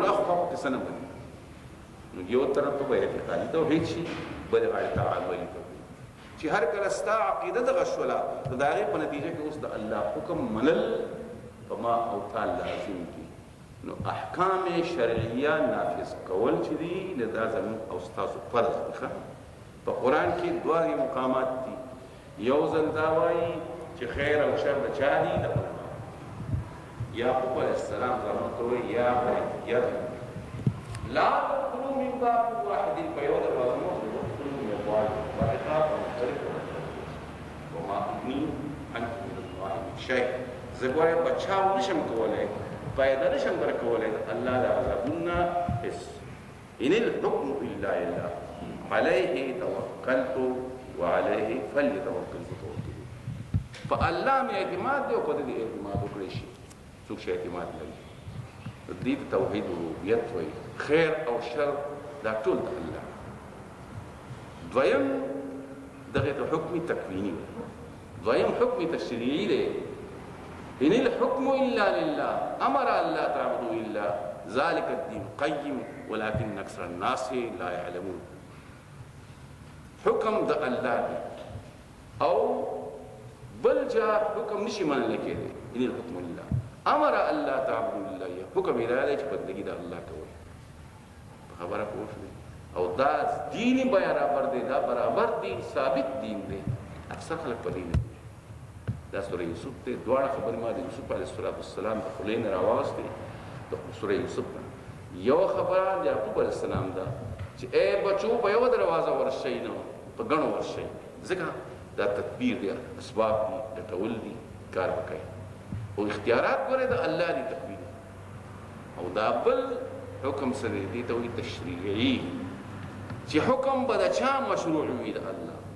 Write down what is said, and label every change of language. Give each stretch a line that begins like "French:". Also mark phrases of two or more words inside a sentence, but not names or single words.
Pashto: اخوا پکې څه نه مني نو یو طرف ته به اعتقادي توحید شي بل غاړې ته عملي توحید چې هر کله ستا عقیده دغه شوله نو د هغې په نتیجه کې اوس د الله حکم منل په ما او تا لازم دي نو احکام شرعیه نافذ کول چې دي نو دا زموږ او ستاسو فرض دی په قرآن کې دوه مقامات دي یو ځل دا وایي چې خیر او شر د چا دي د علما یعقوب علیه السلام زموږ ته وایي
Arabic: یا بني لا تدخلوا من باب واحد
Pashto: په یو دروازه مه
Arabic: ادخلوا من ابواب مختلفه ومختلفه وما اغني عنكم من الله من شيء
Pashto: زه ګورم بچاو نشم کولی فایده نشم درکولی د الله د عذابونه هېڅ
Arabic: ان الحکم الا لله علیه توکلت وعلیه فلیتوکل المتوکلون
Pashto: په الله مې اعتماد دی او په دې اعتماد وکړی شي څوک چې اعتماد لري دې توحید ربوبیت وایي خیر او شر دا ټول د الله دویم دغه ته حکم تکویني دویم حکم تشریعي دی
Arabic: ان الحكم الا لله امر الله تعبدوا الا ذلك الدين قيم ولكن اكثر الناس لا يعلمون
Pashto: حکم د الله دی او بل جا حکم نشي منل کېږي
Arabic: ان الحكم لله امر الله تعبدوا الا
Pashto: حکم اراده چې بندګي د الله کوي خبره پوښتنه او دا دین برابر دی دا برابر دین ثابت دین دی اکثر خلک په دین دا سوره یوسف ته دواړه خبرې ما د یوسف علیه السلام د خولې نه راواغستې د سوره یوسف یو خبره د یعقوب علیه السلام ده چې ای بچو په یوه دروازه ورشئ نه په ګڼو ورشئ ځکه دا تدبیر دی اسباب دي ګټول دي کار وکړئ او اختیارات ګورئ د الله دي تقویم او دا بل حکم سره دي ته وایي تشریعي چې حکم به د چا مشروع وي د الله